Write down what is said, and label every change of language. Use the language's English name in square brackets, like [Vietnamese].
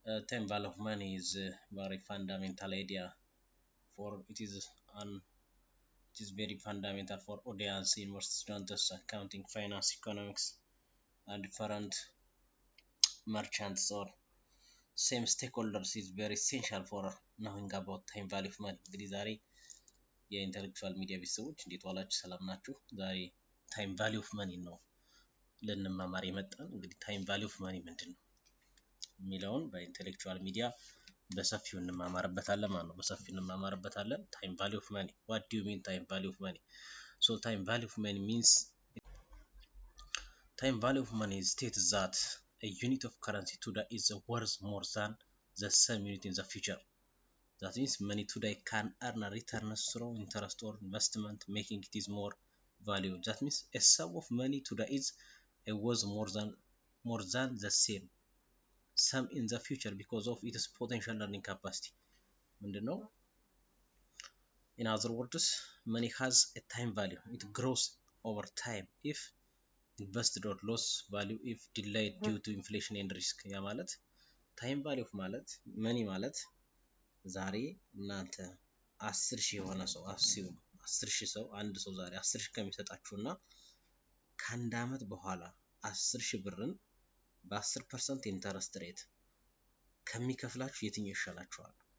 [English] Time value of money is a very fundamental idea for it is very fundamental for audience, university students, accounting, finance, economics, and different merchants or same stakeholders is very essential for knowing about time value of money. [Amharic] እንግዲህ ዛሬ የኢንተሌክቹዋል ሚዲያ ቤተሰቦች እንዴት ዋላችሁ? ሰላም ናችሁ? ዛሬ ታይም ቫልዩ ኦፍ መኒ ነው ልንማማር የመጣን። እንግዲህ ታይም ቫልዩ ኦፍ መኒ ምንድነው የሚለውን በኢንተሌክቹዋል ሚዲያ በሰፊው እንማማርበታለን ማለት ነው። በሰፊው እንማማርበታለን። ታይም ቫልዩ ኦፍ መኒ [English] what do you mean time value of money? So time value of money means time value of money states that a unit of currency today is worth more than the same unit in the future. That means money today can earn a return through interest or investment, making it is more valuable. That means a sum of money today is worth more than the same sum in the future because of its potential earning capacity. [Amharic] ምንድነው? [English] In other words, money has a time value. It grows over time if invested or lost value if delayed due to inflation and risk. [Amharic] ያ ማለት ታይም ቫልዩ ማለት መኒ ማለት ዛሬ እናንተ 10,000 የሆነ ሰው አስዩ 10,000 ሰው አንድ ሰው ዛሬ 10,000 ከሚሰጣችሁና ከአንድ አመት በኋላ 10,000 ብርን በ10% ኢንተረስት ሬት ከሚከፍላችሁ የትኛው ይሻላችኋል?